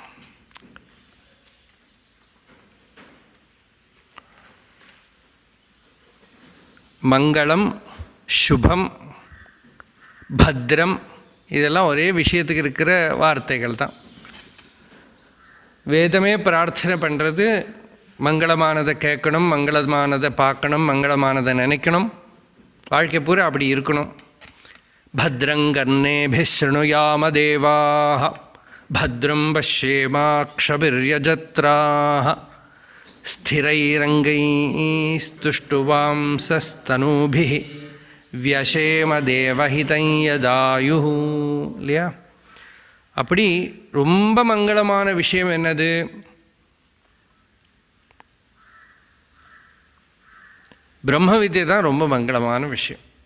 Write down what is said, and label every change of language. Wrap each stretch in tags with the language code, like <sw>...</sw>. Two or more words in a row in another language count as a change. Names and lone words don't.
<ta>மங்களம், சுபம், பத்ரம் இதெல்லாம் ஒரே விஷயத்துக்கு இருக்கிற வார்த்தைகள் தான். வேதமே பிரார்த்தனை பண்ணுறது மங்களமானதை கேட்கணும், மங்களமானதை பார்க்கணும், மங்களமானதை நினைக்கணும், வாழ்க்கை பூரா அப்படி இருக்கணும்.</ta> <sa>भद्रंगर्णेभिः शृणुयाम देवाः भद्रं पश्येमाक्षभिर्यजत्राः स्थिरैरङ्गैस्तुष्टुवांसस्तनूभिः व्यशेम देवहितं यदायु.</sa> <ta>இல்லையா? அப்படி ரொம்ப மங்களமான விஷயம் என்னது? பிரம்ம வித்யை தான் ரொம்ப மங்களமான விஷயம்.</ta>